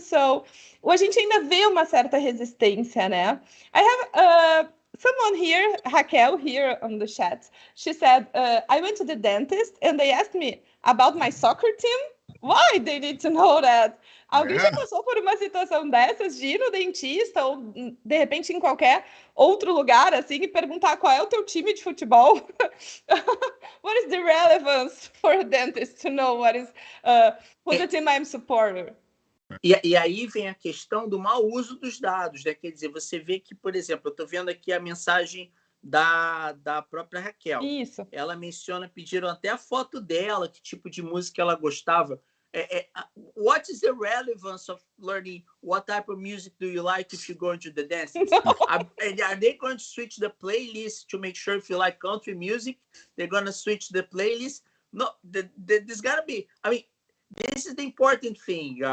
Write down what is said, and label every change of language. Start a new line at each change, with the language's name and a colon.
Portuguese: So, a gente ainda vê uma certa resistência, né?
English: I have someone here, Raquel, here on the chat. She said, I went to the dentist and they asked me about my soccer team. Why they need to know that?
Portuguese: Alguém já passou por uma situação dessas de ir no dentista ou de repente em qualquer outro lugar assim e perguntar qual é o teu time de futebol?
English: What is the relevance for a dentist to know what is who the team I'm supporter?
Portuguese: E aí vem a questão do mau uso dos dados, né? Quer dizer, você vê que, por exemplo, eu estou vendo aqui a mensagem da própria Raquel. Isso. Ela menciona, pediram até a foto dela, que tipo de música ela gostava.
English: What is the relevance of learning what type of music do you like if you go into the dance? Are they going to switch the playlist to make sure if you like country music, they're going to switch the playlist? No, there's got to be. I mean, this is the important thing.